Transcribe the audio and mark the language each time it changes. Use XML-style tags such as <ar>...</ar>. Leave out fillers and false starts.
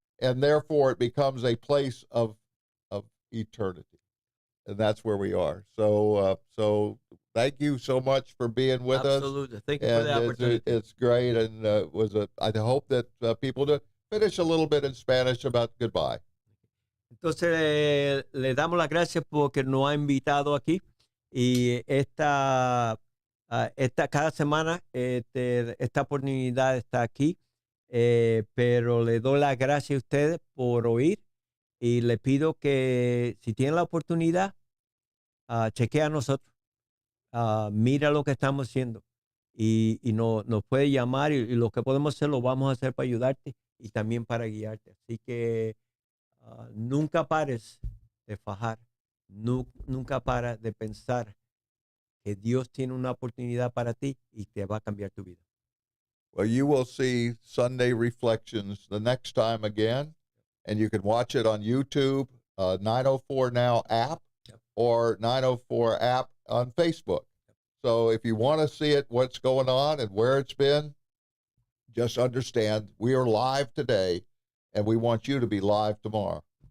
<en>And therefore it becomes a place of eternity. And that's where we are. So thank you so much for being with us. Absolutely. Thank you for the opportunity. It's great. And I hope that people to finish a little bit in Spanish about goodbye.</en> <es>Entonces le damos las gracias porque nos ha invitado aquí, y esta cada semana esta oportunidad está aquí, pero le doy las gracias a ustedes por oír, y le pido que si tienen la oportunidad, chequea a nosotros, mira lo que estamos haciendo, y nos puede llamar, y lo que podemos hacer lo vamos a hacer para ayudarte y también para guiarte. Así que nunca pares de fajar, nunca pares de pensar que Dios tiene una oportunidad para ti y te va a cambiar tu vida.</es> <en>Well, you will see Sunday Reflections the next time again, and you can watch it on YouTube, 904 Now app, Yep. or 904 app on Facebook. So if you want to see it, what's going on and where it's been, just understand we are live today, and we want you to be live tomorrow.</en>